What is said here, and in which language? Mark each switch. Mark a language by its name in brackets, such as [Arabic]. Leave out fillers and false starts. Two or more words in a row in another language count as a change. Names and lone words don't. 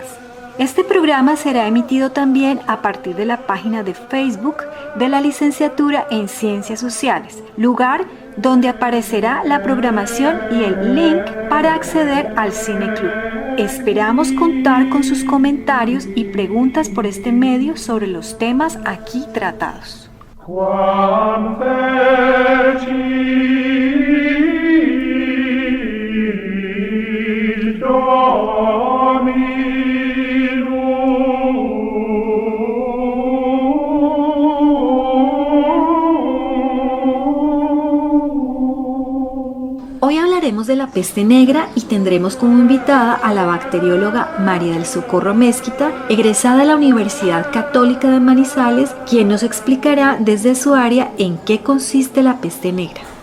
[Spanish] Este programa será emitido también a partir de la página de Facebook de la licenciatura en Ciencias Sociales, lugar donde aparecerá la programación y el link para acceder al cineclub. Esperamos contar con sus comentarios y preguntas por este medio sobre los temas aquí tratados. [Latin] Quam fecit Dominus. [Spanish] Hoy hablaremos de la peste negra y tendremos como invitada a la bacterióloga María del Socorro Amezquita, egresada de la Universidad Católica de Manizales, quien nos explicará desde su área en qué consiste la peste negra.